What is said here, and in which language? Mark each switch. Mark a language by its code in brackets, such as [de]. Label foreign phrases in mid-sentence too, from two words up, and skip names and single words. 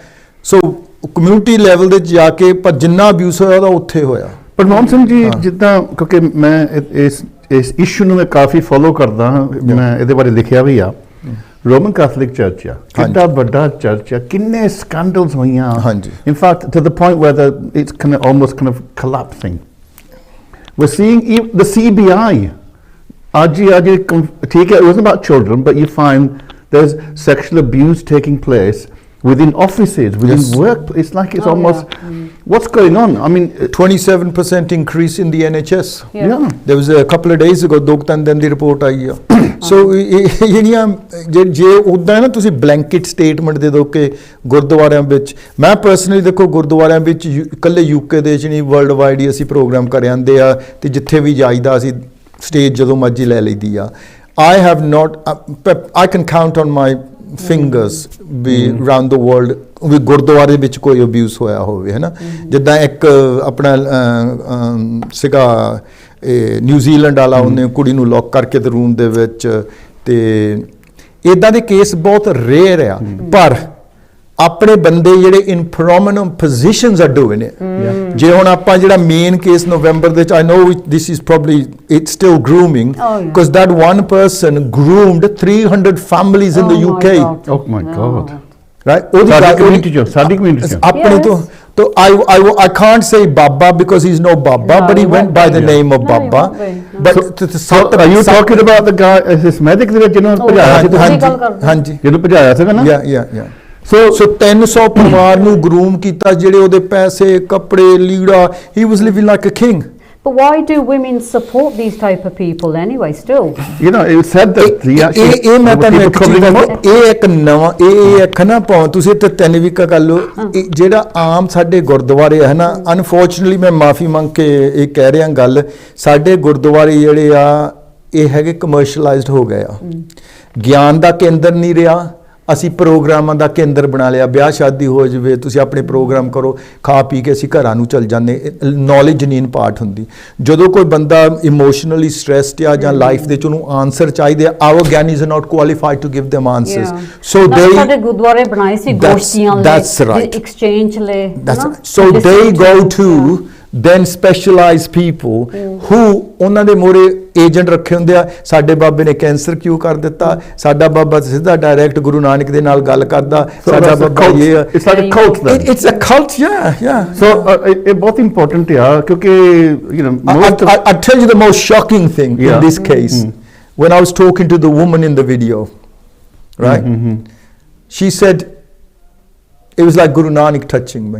[pa] ਸੋ ਕਮਿਊਨਿਟੀ ਲੈਵਲ ਦੇ ਜਾ ਕੇ ਪਰ ਜਿੰਨਾ ਅਬਿਊਜ਼ ਹੋਇਆ ਉਹਦਾ ਉੱਥੇ ਹੋਇਆ। ਪਰ ਮੋਹਨ ਸਿੰਘ ਜੀ, ਜਿੱਦਾਂ ਕਿਉਂਕਿ ਮੈਂ ਇਸ ਇਸ਼ੂ ਨੂੰ ਮੈਂ ਕਾਫੀ ਫੋਲੋ ਕਰਦਾ ਹਾਂ, ਮੈਂ ਇਹਦੇ ਬਾਰੇ ਲਿਖਿਆ ਵੀ ਆ। ਰੋਮਨ ਕੈਥੋਲਿਕ ਚਰਚ ਆ, ਕਿੰਨਾ ਵੱਡਾ ਚਰਚ ਆ, ਕਿੰਨੇ ਸਕੈਂਡਲਸ ਹੋਈਆਂ, [en] in fact to the point where it's almost collapsing. We're seeing the CBI. [hi] Aj, ठीक है, [en] it wasn't about children, but you find there's sexual abuse taking place within offices, within work. It's like it's almost, what's going on? I mean, 27% increase in the NHS. Yeah. There was a couple of days ago, 2-3 [pa] ਦਿਨ ਦੀ ਰਿਪੋਰਟ ਆਈ ਆ। ਸੋ ਜਿਹੜੀਆਂ ਜੇ ਉੱਦਾਂ ਨਾ ਤੁਸੀਂ [en] blanket statement [pa] ਦੇ ਦਿਓ ਕਿ ਗੁਰਦੁਆਰਿਆਂ ਵਿੱਚ, ਮੈਂ ਪਰਸਨਲੀ ਦੇਖੋ ਗੁਰਦੁਆਰਿਆਂ ਵਿੱਚ ਇਕੱਲੇ UK ਦੇ ਵਿੱਚ ਨਹੀਂ, [en] world wide [pa] ਹੀ ਅਸੀਂ ਪ੍ਰੋਗਰਾਮ ਕਰ ਆਂਦੇ ਆ, ਤੇ ਜਿੱਥੇ ਵੀ ਜਾਈਦਾ ਅਸੀਂ ਸਟੇਜ ਜਦੋਂ ਮਰਜ਼ੀ ਲੈ ਲਈਦੀ ਆ। [en] I have not, I can count on my fingers ਵੀ around the world [pa] ਵੀ ਗੁਰਦੁਆਰੇ ਵਿੱਚ ਕੋਈ ਅਬਿਊਜ਼ ਹੋਇਆ ਹੋਵੇ, ਹੈ ਨਾ। ਜਿੱਦਾਂ ਇੱਕ ਆਪਣਾ ਸੀਗਾ ਨਿਊਜ਼ੀਲੈਂਡ ਵਾਲਾ, ਉਹਨੇ ਕੁੜੀ ਨੂੰ ਲੌਕ ਕਰਕੇ ਤੇ ਰੂਮ ਦੇ ਵਿੱਚ, ਤੇ ਇਦਾਂ ਦੇ ਕੇਸ ਬਹੁਤ ਰੇਅਰ ਆ, ਪਰ ਆਪਣੇ ਬੰਦੇ ਜਿਹੜੇ [en] in prominent positions are doing it. [pa] ਜੇ ਹੁਣ ਆਪਾਂ ਜਿਹੜਾ ਮੇਨ ਕੇਸ ਨਵੰਬਰ ਦੇ ਵਿੱਚ, [en] I know this is probably it's still grooming, because that one person groomed 300 families in the UK. oh my God. ਰਾਈਟ, [pa] ਸਾਡੀ ਕਮਿਊਨਿਟੀ ਆਪਣੇ ਤੋਂ [en] I can't say Baba because he's no Baba, but he went by the name of Baba. But are you talking about the guy systematic [pa] ਦੇ ਵਿੱਚ ਜਿਹਨੂੰ ਭਜਾਇਆ ਸੀ? ਹਾਂਜੀ, ਜਿਹਨੂੰ ਭਜਾਇਆ ਸੀਗਾ ਨਾ। [en] yeah. So [pa] 300 ਪਰਿਵਾਰ ਨੂੰ ਗਰੂਮ ਕੀਤਾ, ਜਿਹੜੇ ਉਹਦੇ ਪੈਸੇ, ਕੱਪੜੇ, ਲੀੜਾ, [en] he was living like a king. But why do women support these type of people anyway still? You know, it said that [pa] ਇਹ ਮੈਂ ਤੁਹਾਨੂੰ ਇੱਕ ਚੀਜ਼ ਦੱਸਾਂ, ਇਹ ਇੱਕ ਨਵਾਂ ਇਹ ਇੱਕ ਨਾ ਭਾਵੇਂ ਤੁਸੀਂ ਤੇ 3 ਵੀਕ ਕਰ ਲਓ, ਜਿਹੜਾ ਆਮ ਸਾਡੇ ਗੁਰਦੁਆਰੇ ਹੈ ਨਾ, ਅਨਫੋਰਚੂਨੇਟਲੀ ਮੈਂ ਮਾਫੀ ਮੰਗ ਕੇ ਇਹ ਕਹਿ ਰਿਹਾ ਗੱਲ, ਸਾਡੇ ਗੁਰਦੁਆਰੇ ਜਿਹੜੇ ਆ ਇਹ ਹੈਗੇ ਕਮਰਸ਼ੀਅਲਾਈਜ਼ਡ ਹੋ ਗਏ ਆ, ਗਿਆਨ ਦਾ ਕੇਂਦਰ ਨਹੀਂ ਰਿਹਾ, ਅਸੀਂ ਪ੍ਰੋਗਰਾਮਾਂ ਦਾ ਕੇਂਦਰ ਬਣਾ ਲਿਆ। ਵਿਆਹ ਸ਼ਾਦੀ ਹੋ ਜਾਵੇ, ਤੁਸੀਂ ਆਪਣੇ ਪ੍ਰੋਗਰਾਮ ਕਰੋ, ਖਾ ਪੀ ਕੇ ਅਸੀਂ ਘਰਾਂ ਨੂੰ ਚੱਲ ਜਾਂਦੇ, ਨੌਲੇਜ ਨਹੀਂ ਇੰਪਾਰਟ ਹੁੰਦੀ। ਜਦੋਂ ਕੋਈ ਬੰਦਾ [en] emotionally stressed [pa] ਆ ਜਾਂ ਲਾਈਫ ਦੇ ਚ ਉਹਨੂੰ ਆਨਸਰ ਚਾਹੀਦੇ ਆ, [en] Our gianis are not qualified to give them answers. So [pa] ਸਾਡੇ ਗੁਰਦੁਆਰੇ ਬਣਾਏ ਸੀ ਗੋਸ਼ਟੀਆਂ ਲਈ, [en] that's right, [pa] ਐਕਸਚੇਂਜ ਲਈ, [en] so they go to then specialized people who [pa] ਉਹਨਾਂ ਦੇ ਮੋਰੇ ਏਜੰਟ ਰੱਖੇ ਹੁੰਦੇ ਆ। ਸਾਡੇ ਬਾਬੇ ਨੇ ਕੈਂਸਰ ਕਿਉਂ ਕਰ ਦਿੱਤਾ, ਸਾਡਾ ਬਾਬਾ ਸਿੱਧਾ ਡਾਇਰੈਕਟ ਗੁਰੂ ਨਾਨਕ ਦੇ ਨਾਲ ਗੱਲ ਕਰਦਾ, ਸਾਡਾ ਬਾਬਾ ਇਹ [en] it's like a cult then. It's a cult, yeah. [pa] So ਇਹ ਬਹੁਤ ਇੰਪੋਰਟੈਂਟ ਆ, ਕਿਉਂਕਿ [en] you know I'll tell you the most shocking thing in this case. When I was talking to the woman in the video, right, she said it was like Guru Nanak touching me.